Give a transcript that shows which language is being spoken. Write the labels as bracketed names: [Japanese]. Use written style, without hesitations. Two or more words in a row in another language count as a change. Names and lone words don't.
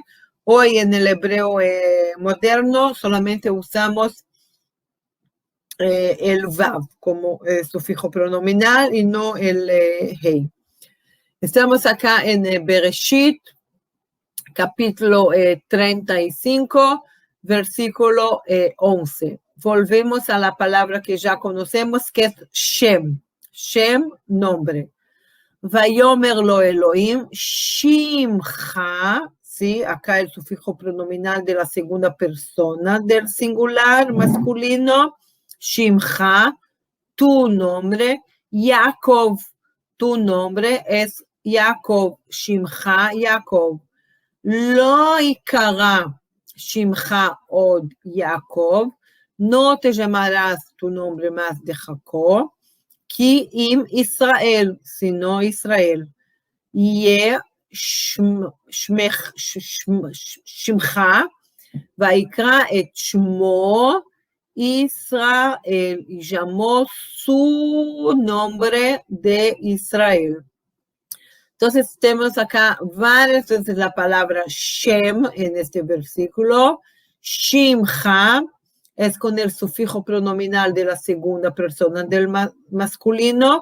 [Spanish] Hoy en el hebreo moderno solamente usamos el Vav como sufijo pronominal y no el Hei. Estamos acá en Bereshit, capítulo 35, versículo 11. Volvemos a la palabra que ya conocemos, que es Shem. Shem, nombre. [Hebrew] ויאמר לו אלהים שמך, [Spanish] ¿sí? Acá el sufijo pronominal de la segunda persona del singular masculino. Shimcha, tu nombre. Yaakov, tu nombre es Yaakov. [Hebrew] שמך יעקב לא יקרא שמך עוד יעקב, [Spanish] no te llamarás tu nombre más de Jacob, [Hebrew] כי אם ישראל, sino Israel, יהיה שמך, ויקרא את שמו Israel, [Spanish] y llamó su nombre de Israel. Entonces tenemos acá varias veces la palabra Shem en este versículo. Shimcha es con el sufijo pronominal de la segunda persona del masculino.